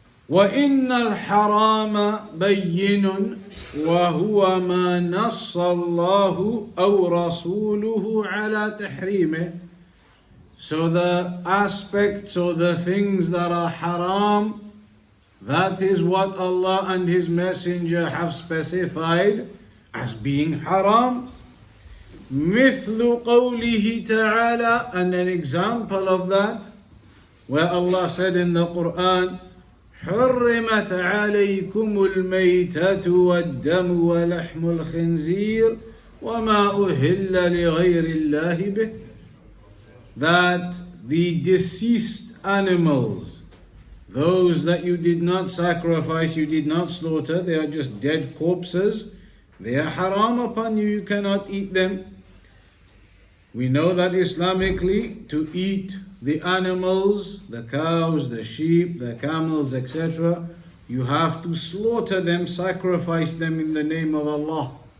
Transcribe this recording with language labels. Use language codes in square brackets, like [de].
[ar] وَإِنَّ الْحَرَامَ بَيِّنٌ وَهُوَ مَا نَصَّ اللَّهُ أَوْ رَسُولُهُ عَلَى تَحْرِيمِهِ. [en] So the aspects or the things that are haram, that is what Allah and His Messenger have specified as being haram. [ar] مثل قوله تعالى, [en] and an example of that, where Allah said in the Quran, [ar] حرمت عليكم الميتة والدم ولحم الخنزير وما أهل لغير الله به. [en] That the deceased animals, those that you did not sacrifice, you did not slaughter, they are just dead corpses, they are haram upon you, you cannot eat them. We know that Islamically, to eat the animals, the cows, the sheep, the camels, etc., you have to slaughter them, sacrifice them in the name of Allah.